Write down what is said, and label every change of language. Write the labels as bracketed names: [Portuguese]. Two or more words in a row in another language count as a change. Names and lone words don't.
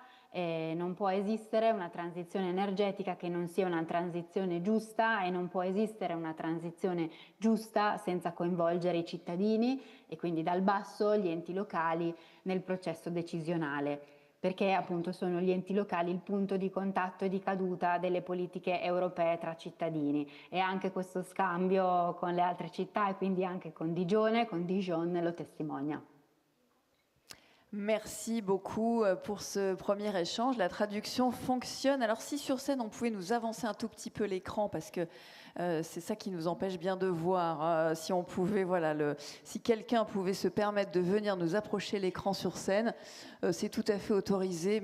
[Italian] Non può esistere una transizione energetica che non sia una transizione giusta e non può esistere una transizione giusta senza coinvolgere i cittadini e quindi dal basso gli enti locali nel processo decisionale, perché appunto sono gli enti locali il punto di contatto e di caduta delle politiche europee tra cittadini, e anche questo scambio con le altre città e quindi anche con Dijon lo testimonia. [French] Merci beaucoup pour ce premier échange. La traduction fonctionne. Alors si sur scène on pouvait nous avancer un tout petit peu l'écran, parce que c'est ça qui nous empêche bien de voir. Si on pouvait, voilà, si quelqu'un pouvait se permettre de venir nous approcher l'écran sur scène, c'est tout à fait autorisé.